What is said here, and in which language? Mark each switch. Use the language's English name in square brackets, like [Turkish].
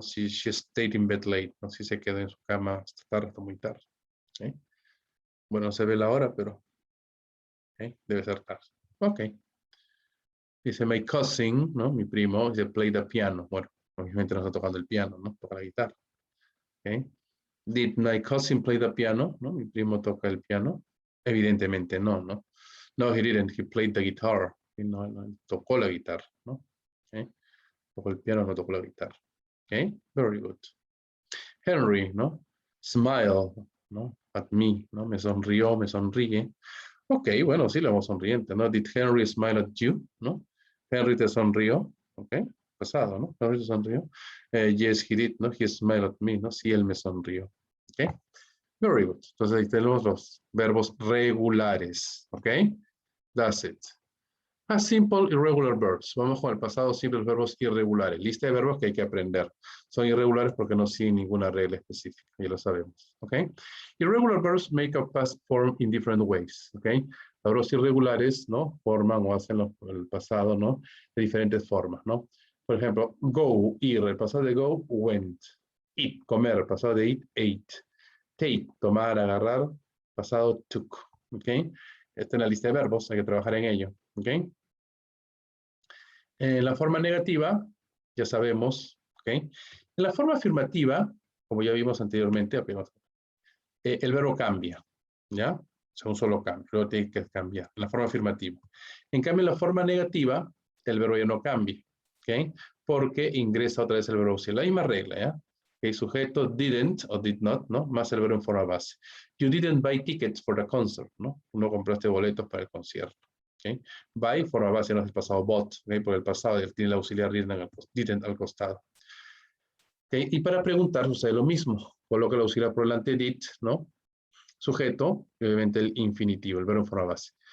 [English] She stayed in bed late, ¿no? [Spanish] Sí se quedó en su cama hasta tarde, hasta muy tarde. ¿Okay? Bueno, no se ve la hora, pero ¿okay? Debe ser tarde. Ok. Dice, [English] my cousin, [Spanish] ¿no? Mi primo, dice, [English] play the piano. [Spanish] Bueno, obviamente no está tocando el piano, ¿no? Toca la guitarra. ¿Okay? [English] Did my cousin play the piano? [Spanish] ¿No? Mi primo toca el piano. Evidentemente no, ¿no? [English] No, he didn't. He played the guitar. [Spanish] Y no, tocó la guitarra, ¿no? ¿Okay? Tocó el piano, no tocó la guitarra. [English] ¿Ok? Very good. Henry, ¿no? Smile, ¿no? At me, ¿no? [Spanish] Me sonrió, me sonríe. Ok, bueno, sí, le vamos sonriente, ¿no? [English] Did Henry smile at you? ¿No? [Spanish] Henry te sonrió. [English] Ok, pasado, ¿no? [Spanish] Henry te sonrió. [English] Yes, he did, ¿no? He smiled at me, ¿no? [Spanish] Sí, él me sonrió. Ok, [English] very good. [Spanish] Entonces ahí tenemos los verbos regulares. Ok, [English] that's it. Past simple irregular verbs. [Spanish] Vamos con el pasado simple, los verbos irregulares. Lista de verbos que hay que aprender. Son irregulares porque no siguen ninguna regla específica. Ya lo sabemos. ¿Ok? [English] Irregular verbs make a past form in different ways. [Spanish] ¿Ok? Verbos irregulares, ¿no? Forman o hacen el pasado, ¿no? De diferentes formas, ¿no? Por ejemplo, go, ir. El pasado de go, went. Eat, comer. El pasado de eat, ate. Take, tomar, agarrar. Pasado, took. ¿Ok? Esta es la lista de verbos. Hay que trabajar en ello. ¿Ok? En la forma negativa, ya sabemos, ¿ok? En la forma afirmativa, como ya vimos anteriormente, apenas, el verbo cambia, ¿ya? O sea, un solo cambio, luego tiene que cambiar, en la forma afirmativa. En cambio, en la forma negativa, el verbo ya no cambia, ¿ok? Porque ingresa otra vez el verbo auxiliar. La misma regla, ¿ya? El sujeto didn't o did not, ¿no? Más el verbo en forma base. [English] You didn't buy tickets for the concert, ¿no? [Spanish] No compraste boletos para el concierto. ¿Okay? Buy, forma base, no es el pasado bought, ¿okay? Por el pasado tiene el auxiliar didn't al costado. ¿Okay? Y para preguntar sucede lo mismo. Coloca el auxiliar por delante did, ¿no? Sujeto, y obviamente el infinitivo, el verbo en forma base.